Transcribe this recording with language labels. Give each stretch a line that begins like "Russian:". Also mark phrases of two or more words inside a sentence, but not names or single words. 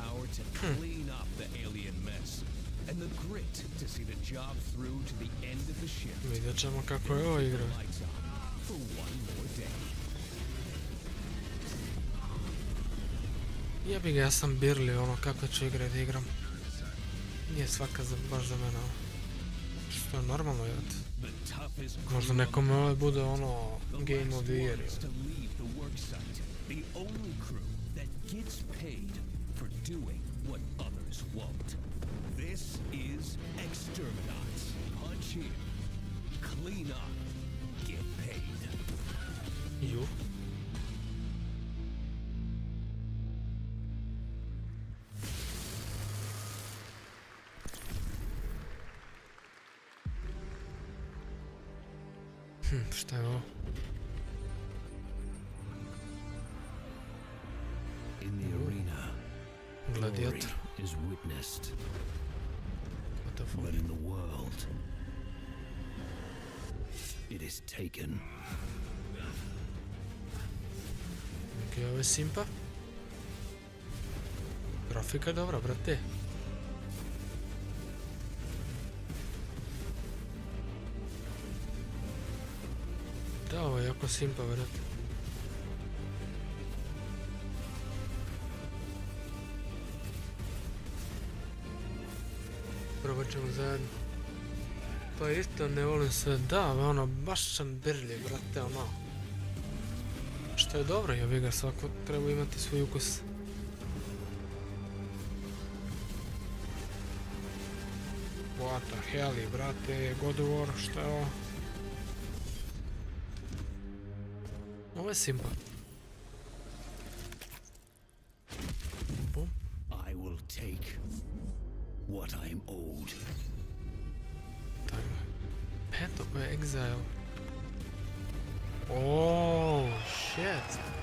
English: to clean up the alien mess, and the grit to see the job through to the end of the shift.
Croatian: Vidjet ćemo kako je ovo igra.
English: For one more day.
Croatian: Jebi ga, ja sam birli ono kako ću igrat igram. Nije svaka baš za mene. Što je normalno jed. Možda nekome ovaj bude ono
English: Game of the Year. The only crew that gets paid for doing what others won't. This is Exterminats. Punch in, clean up, get paid. You?
Croatian: Šta je ovo?
English: In the arena, glory is witnessed. What the fuck? But in the world, it is taken.
Croatian: Ok, ovo je simpa. Grafika je dobra, brate. Da, ovo je jako simpa, brate. Probat ćemo zajedno. Pa isto ne volim sve, da, ono, baš sam birlje, brate, ono. Što je dobro, jebi ga, svako treba imati svoj ukus.
English: What the hell, brate, God of War,
Croatian: šta je ovo? Ovo je simpa. Bum.
English: I will take what I am owed. Path of Exile. Oh, shit.